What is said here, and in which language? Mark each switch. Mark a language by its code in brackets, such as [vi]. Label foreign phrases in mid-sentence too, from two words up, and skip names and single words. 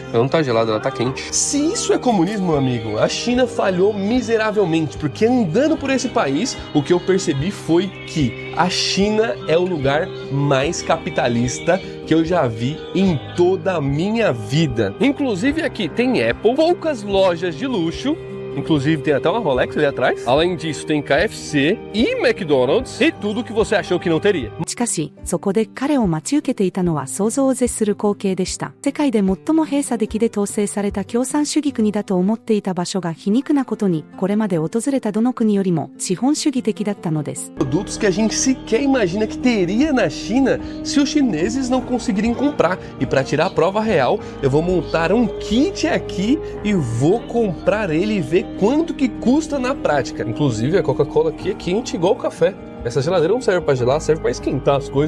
[pt] Ela não tá gelada, ela tá quente. Se isso é comunismo, meu amigo, a China falhou miseravelmente, porque andando por esse país, o que eu percebi foi que a China é o lugar mais capitalista que eu já vi em toda a minha vida. Inclusive aqui tem Apple, poucas lojas de luxo, inclusive tem até uma Rolex ali atrás. Além disso tem KFC e McDonald's e tudo que você achou que não teria. [ja] しかし、そこで彼を待ち受けていたのは想像を絶する光景でした。世界で最も閉鎖的で統制された共産主義国だと思っていた場所が皮肉なことに、これまで訪れたどの国よりも資本主義的だったのです。 [pt] Produtos que a gente sequer imagina que teria na China se os chineses não conseguirem comprar. E para tirar a prova real, eu vou montar um kit aqui e vou comprar ele e ver quanto que custa na prática. Inclusive a Coca-Cola aqui é quente igual o café. Essa geladeira não serve para gelar, serve para esquentar as coisas.